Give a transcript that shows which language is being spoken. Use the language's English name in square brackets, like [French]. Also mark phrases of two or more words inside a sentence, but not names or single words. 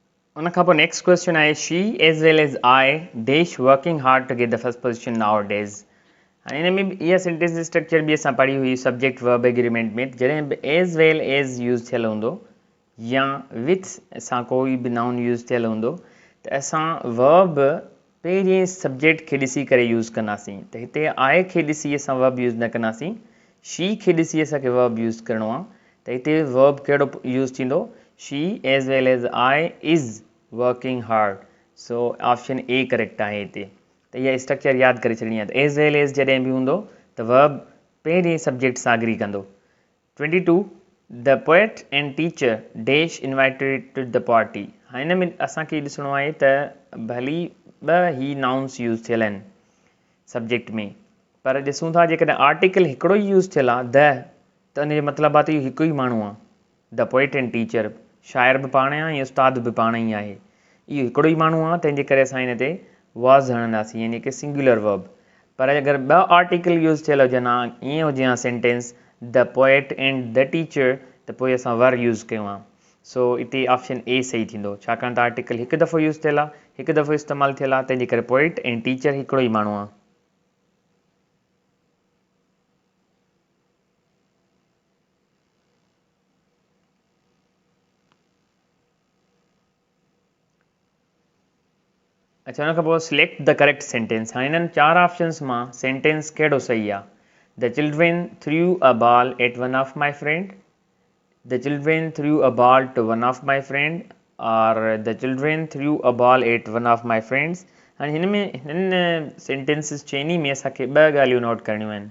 [Sindhi] उन खां पोइ [English] next question आहे she as well as I is working hard to get the first position now days। [Sindhi] हाणे हिन में बि इहा [English] sentence structure [Sindhi] बि असां पढ़ी हुई [English] subject verb agreement [Sindhi] में, जॾहिं बि [English] as well as use [Sindhi] थियल हूंदो या विथ सां कोई बि [English] noun use [Sindhi] थियल हूंदो त असां वर्ब पहिरीं सब्जेक्ट खे ॾिसी करे यूज़ कंदासीं। त हिते आई खे ॾिसी असां [English] verb use [Sindhi] न कंदासीं, शी खे ॾिसी असांखे [English] verb use [Sindhi] करिणो आहे। त हिते वर्ब कहिड़ो यूज़ थींदो, [English] She as well as I is working hard. So option A correct [Sindhi] आहे हिते। त इहा स्ट्रक्चर यादि करे छॾणी आहे। त [English] as well as [Sindhi] जॾहिं बि हूंदो त वर्ब पहिरीं सब्जेक्ट सां एग्री कंदो। [English] 22 the poet and teacher dash invited to the party. [Sindhi] हिन में असांखे ॾिसणो आहे त भली ॿ ही [English] nouns use [Sindhi] थियल आहिनि सब्जेक्ट में, पर ॾिसूं था जेकॾहिं आर्टिकल हिकिड़ो ई यूज़ थियल आहे त उन जो मतिलबु आहे त इहो हिकु ई माण्हू आहे। [English] The poet and teacher, [Sindhi] शाइर बि पाण आहे ऐं उस्ताद बि पाण ई आहे, इहो हिकिड़ो ई माण्हू आहे, तंहिंजे करे असां हिन ते वॉज़ हणंदासीं, यानी कि [English] singular verb. [Sindhi] पर अगरि ॿ [English] article use [Sindhi] थियल हुजनि हा, ईअं हुजे हा [English] sentence the poet and the teacher, [Sindhi] त पोइ असां [English] were use [Sindhi] कयूं हा। सो हिते [English] option A [Sindhi] सही थींदो, छाकाणि त आर्टिकल हिकु दफ़ो यूज़ थियल आहे, हिकु दफ़ो इस्तेमालु थियल आहे, तंहिंजे करे पोएट ऐं टीचर हिकिड़ो ई माण्हू आहे। अच्छा, हुन खां पोइ [English] select the correct sentence. [Sindhi] हाणे हिननि 4 ऑप्शन्स मां सेंटेंस कहिड़ो सही आहे। [English] The children threw a ball at one of my friend, the children threw a ball to one of my friend, और the children threw a ball at one of my friends। [Sindhi] हाणे हिन सेंटेंसिस चइनी में असांखे 2 ॻाल्हियूं नोट करणियूं आहिनि।